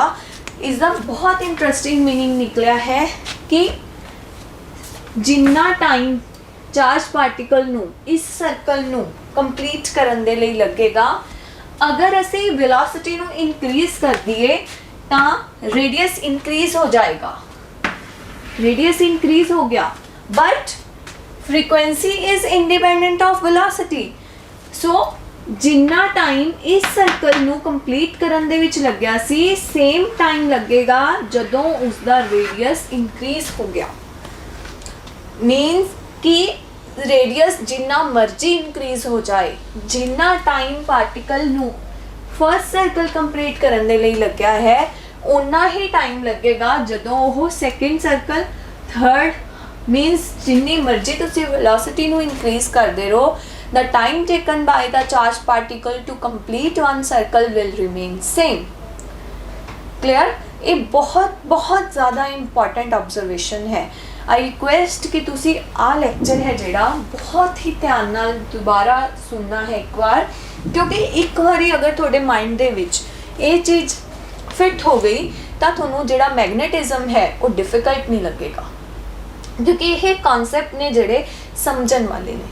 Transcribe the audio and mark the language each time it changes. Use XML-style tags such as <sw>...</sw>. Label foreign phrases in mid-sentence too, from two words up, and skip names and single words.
<pa>ਇਸ ਦਾ ਬਹੁਤ ਇੰਟਰਸਟਿੰਗ ਮੀਨਿੰਗ ਨਿਕਲਿਆ ਹੈ ਕਿ ਜਿੰਨਾ ਟਾਈਮ</pa> <en>charge particle</en> <pa>ਨੂੰ ਇਸ ਸਰਕਲ ਨੂੰ ਕੰਪਲੀਟ ਕਰਨ ਦੇ ਲਈ ਲੱਗੇਗਾ, ਅਗਰ ਅਸੀਂ ਵੈਲੋਸਿਟੀ ਨੂੰ ਇਨਕਰੀਜ਼ ਕਰ ਦਈਏ ਤਾਂ ਰੇਡੀਅਸ ਇਨਕਰੀਜ਼ ਹੋ ਜਾਏਗਾ।</pa> <en>radius increase</en> <pa>ਹੋ ਗਿਆ,</pa> <en>ਬਟ frequency is independent of velocity।</en> <pa>so ਜਿੰਨਾ ਟਾਈਮ ਇਸ ਸਰਕਲ ਨੂੰ ਕੰਪਲੀਟ ਕਰਨ ਦੇ ਵਿੱਚ ਲੱਗਿਆ ਸੀ,</pa> <en>same time</en> <pa>ਲੱਗੇਗਾ ਜਦੋਂ ਉਸ ਦਾ</pa> <en>radius increase</en> <pa>ਹੋ ਗਿਆ। ਮੀਨਸ ਕਿ ਰੇਡੀਅਸ ਜਿੰਨਾ ਮਰਜ਼ੀ ਇਨਕਰੀਜ਼ ਹੋ ਜਾਏ, ਜਿੰਨਾ ਟਾਈਮ ਪਾਰਟੀਕਲ ਨੂੰ</pa> <en>first circle</en> <pa>ਕੰਪਲੀਟ ਕਰਨ ਦੇ ਲਈ ਲੱਗਿਆ ਹੈ, ਉਨਾ ਹੀ ਟਾਈਮ ਲੱਗੇਗਾ ਜਦੋਂ ਉਹ</pa> <en>second circle, third,</en> <pa>means ਜਿੰਨੀ ਮਰਜ਼ੀ ਤੁਸੀਂ velocity ਨੂੰ increase ਕਰਦੇ ਰਹੋ,</pa> <en>the time taken by the charged particle to complete one circle will remain same। clear?</en> <pa>ਇਹ ਬਹੁਤ ਜ਼ਿਆਦਾ</pa> <en>important observation</en> <pa>ਹੈ।</pa> <en>I request</en> <pa>ਕਿ ਤੁਸੀਂ ਆਹ lecture ਹੈ ਜਿਹੜਾ ਬਹੁਤ ਹੀ ਧਿਆਨ ਨਾਲ ਦੁਬਾਰਾ ਸੁਣਨਾ ਹੈ ਇੱਕ ਵਾਰ, ਕਿਉਂਕਿ ਇੱਕ ਵਾਰੀ ਅਗਰ ਤੁਹਾਡੇ ਮਾਈਂਡ ਦੇ ਵਿੱਚ ਇਹ ਚੀਜ਼ ਫਿੱਟ ਹੋ ਗਈ ਤਾਂ ਤੁਹਾਨੂੰ ਜਿਹੜਾ ਮੈਗਨੇਟਿਜ਼ਮ ਹੈ ਉਹ ਡਿਫਿਕਲਟ ਨਹੀਂ ਲੱਗੇਗਾ, ਕਿਉਂਕਿ ਇਹ ਕਨਸੈਪਟ ਨੇ ਜਿਹੜੇ ਸਮਝਣ ਵਾਲੇ ਨੇ।</pa>